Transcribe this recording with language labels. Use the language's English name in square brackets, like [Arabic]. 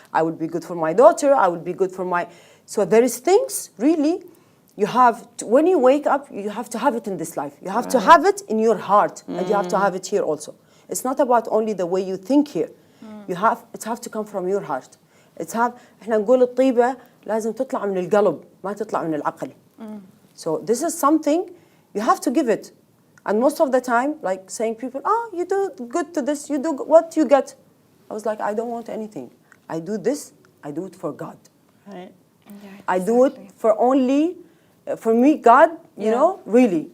[English] I will be good for my daughter. I will be good for my... So there is things, really, you have to, when you wake up, you have to have it in this life. You have to have it in your heart, and you have to have it here also. It's not about only the way you think here. It have to come from your heart. [Arabic] احنا نقول الطيبة لازم تطلع من القلب ما تطلع من العقل. [English] So this is something you have to give it. And most of the time, like saying people, oh, you do good to this, you do what you get. I was like, I don't want anything. I do this, I do it for God. Right. Yeah, I do it for only, for me, God, you know, really.